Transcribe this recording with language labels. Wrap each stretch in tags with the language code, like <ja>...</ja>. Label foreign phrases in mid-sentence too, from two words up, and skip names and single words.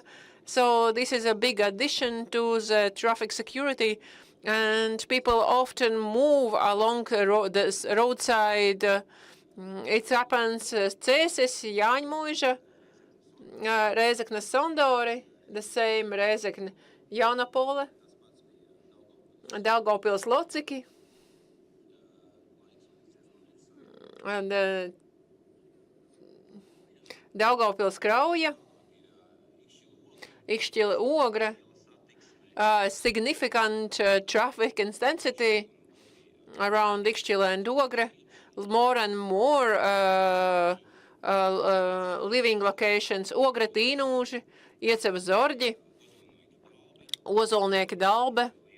<en>So this is a big addition to the traffic security. And people often move along the roadside. It happens Cēsis, Jāņmuiža, Rēzekne Sondori, the same Rēzekne Jaunapole, Daugavpils Lociki, and Daugavpils Krauja, Ikšķile Ogre. Significant traffic intensity around Ikšķile and Ogre. More and more living locations. Ogre, Tīnūži, Ieceva Zorģi, Ozolnieki Dalbe.</en>